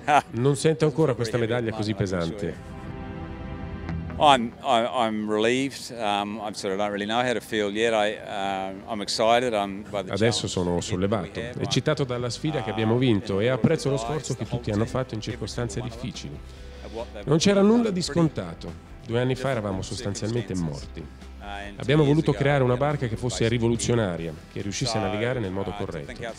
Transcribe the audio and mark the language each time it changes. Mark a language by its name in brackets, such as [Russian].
[Italian] Non sento ancora questa medaglia così pesante. [English] I'm relieved. I sort of don't really know how to feel yet. I'm excited. [Italian] Adesso sono sollevato, eccitato dalla sfida che abbiamo vinto e apprezzo lo sforzo che tutti hanno fatto in circostanze difficili. Non c'era nulla di scontato. 2 anni fa eravamo sostanzialmente morti. Abbiamo voluto creare una barca che fosse rivoluzionaria, che riuscisse a navigare nel modo corretto.